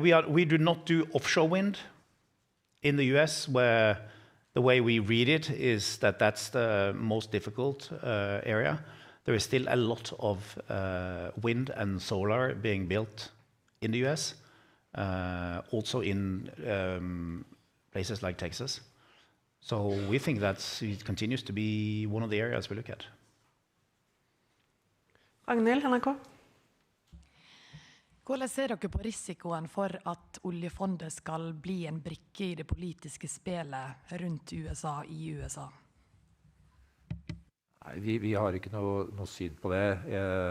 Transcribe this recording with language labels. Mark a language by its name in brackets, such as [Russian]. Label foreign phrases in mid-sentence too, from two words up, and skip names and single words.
[English] We do not do offshore wind in the US, where the way we read it is that that's the most difficult area. There is still a lot of wind and solar being built in the US, also in places like Texas. So we think that it continues to be one of the areas we look at. [Norwegian] Ragnhild, NRK. Hvordan ser dere på risikoen for at oljefondet skal bli en brikke i det politiske spelet rundt USA i USA? Nei, vi har ikke noe syn på det.